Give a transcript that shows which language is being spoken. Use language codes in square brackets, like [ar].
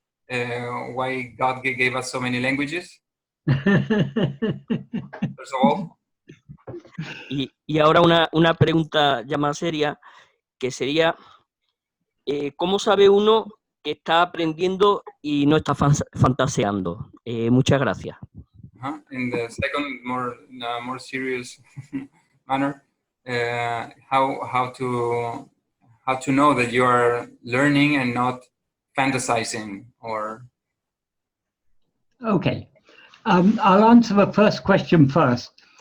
[en] Why God gave us so many languages? First of all. [es] Y ahora una pregunta ya más seria, que sería, ¿cómo sabe uno que está aprendiendo y no está fantaseando? Muchas gracias. [en] In the second, more serious manner, how to know that you are learning and not fantasizing, or? Okay, I'll answer the first question first.